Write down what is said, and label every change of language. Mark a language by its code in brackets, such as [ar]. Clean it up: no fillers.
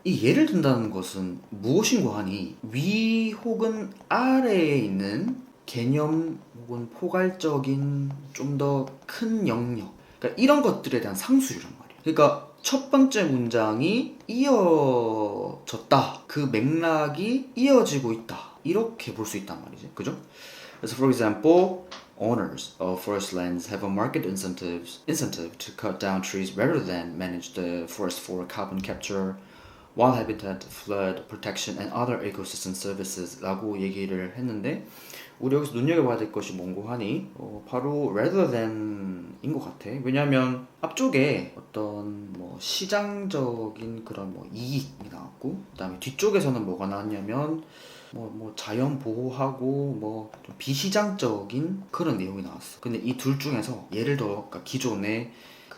[ko] 이 예를 든다는 것은 무엇인고 하니 위 혹은 아래에 있는 개념 혹은 포괄적인 좀 더 큰 영역, 그러니까 이런 것들에 대한 상수리란 말이에요. 그러니까 첫 번째 문장이 이어졌다, 그 맥락이 이어지고 있다, 이렇게 볼 수 있단 말이지, 그죠? [en] 그래서 for example, owners of forest lands have a market incentive to cut down trees rather than manage the forest for carbon capture, wild habitat, flood protection, and other ecosystem services [ko] 라고 얘기를 했는데, 우리 여기서 눈여겨봐야 될 것이 뭔고 하니 바로 [en] rather than [ko] 인 것 같아. 왜냐하면 앞쪽에 어떤 뭐 시장적인 그런 뭐 이익이 나왔고, 그 다음에 뒤쪽에서는 뭐가 나왔냐면 뭐 자연 보호하고 뭐 좀 비시장적인 그런 내용이 나왔어. 근데 이 둘 중에서 예를 들어, 그러니까 기존의 그